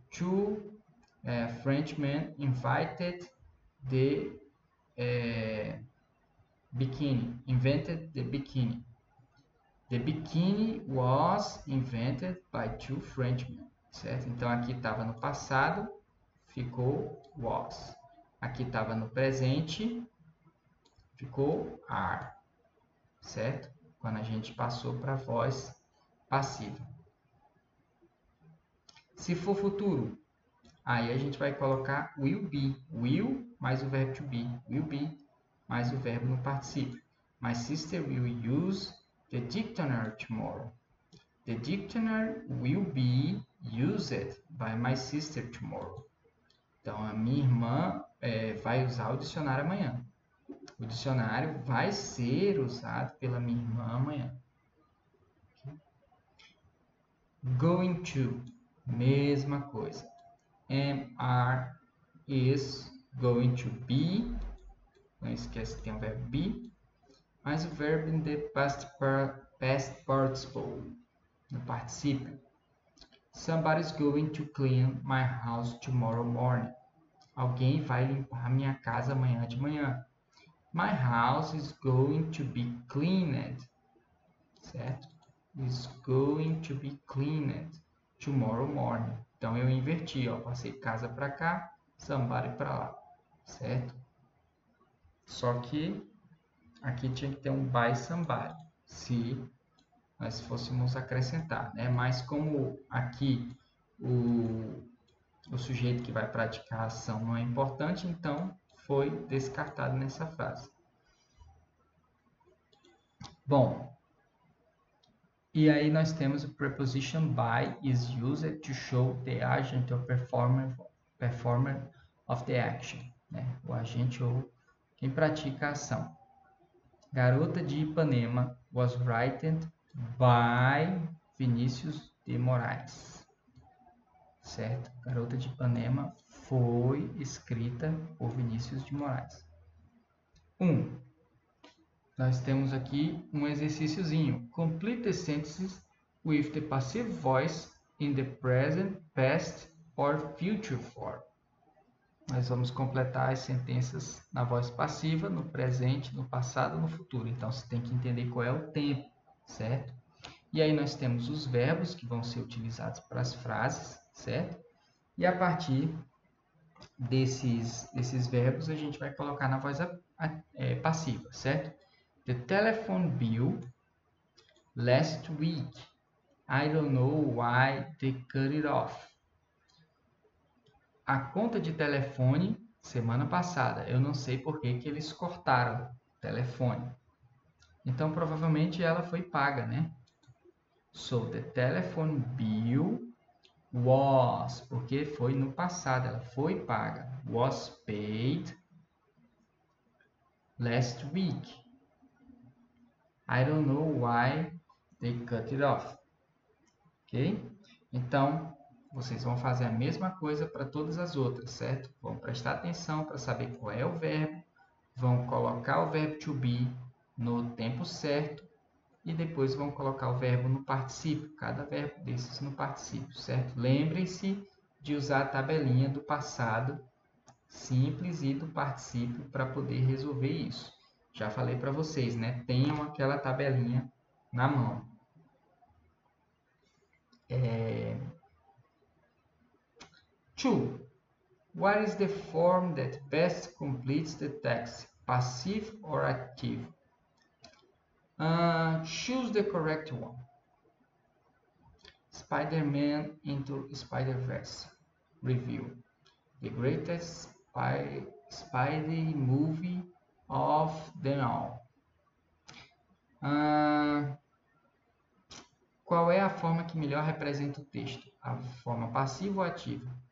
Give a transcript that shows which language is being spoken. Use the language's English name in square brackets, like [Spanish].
[English] Two Frenchmen invited the bikini, invented the bikini. The bikini was invented by two Frenchmen, certo? [Portuguese] Então aqui estava no passado, ficou was. Aqui estava no presente, ficou are, certo? Quando a gente passou para a voz passiva. Se for futuro, aí a gente vai colocar will be. Will mais o verbo to be. Will be mais o verbo no particípio. [English] My sister will use the dictionary tomorrow. The dictionary will be used by my sister tomorrow. [Portuguese] Então, a minha irmã vai usar o dicionário amanhã. O dicionário vai ser usado pela minha irmã amanhã. [English] Going to, [Portuguese] mesma coisa. [English] Am, are, is, going to be. [Portuguese] Não esquece que tem o verbo be. Mais o verbo [English] in the past participle, [Portuguese] no particípio. [English] Somebody's going to clean my house tomorrow morning. [Portuguese] Alguém vai limpar minha casa amanhã de manhã. [English] My house is going to be cleaned. Certo? Is going to be cleaned tomorrow morning. [Portuguese] Então eu inverti, ó, passei casa para cá, somebody para lá, certo? Só que aqui tinha que ter um by somebody, se nós fôssemos acrescentar, né? Mas como aqui o sujeito que vai praticar a ação não é importante, então foi descartado nessa frase. Bom, e aí nós temos o [English] preposition by is used to show the agent or performer of the action, né? [Portuguese] O agente ou quem pratica a ação. [English] Garota de Ipanema was written by Vinícius de Moraes. [Portuguese] Certo? Garota de Ipanema foi escrita por Vinícius de Moraes. 1. Nós temos aqui um exercíciozinho. [English] Complete the sentences with the passive voice in the present, past or future form. [Portuguese] Nós vamos completar as sentenças na voz passiva, no presente, no passado e no futuro. Então, você tem que entender qual é o tempo, certo? E aí nós temos os verbos que vão ser utilizados para as frases, certo? E a partir desses verbos, a gente vai colocar na voz passiva, certo? [English] The telephone bill last week I don't know why they cut it off. [Portuguese] A conta de telefone, semana passada. Eu não sei por que eles cortaram o telefone. Então, provavelmente ela foi paga, né? [English] So, the telephone bill was, [Portuguese] porque foi no passado, ela foi paga. [English] Was paid last week. I don't know why they cut it off. Ok? [Portuguese] Então, vocês vão fazer a mesma coisa para todas as outras, certo? Vão prestar atenção para saber qual é o verbo, vão colocar o verbo to be no tempo certo e depois vão colocar o verbo no particípio, cada verbo desses no particípio, certo? Lembrem-se de usar a tabelinha do passado simples e do particípio para poder resolver isso. Já falei para vocês, né? Tenham aquela tabelinha na mão. 2. [English] What is the form that best completes the text, passive or active? Choose the correct one. Spider-Man into Spider-Verse. Review. The greatest Spidey movie of them all. [Portuguese] Qual é a forma que melhor representa o texto? A forma passiva ou ativa?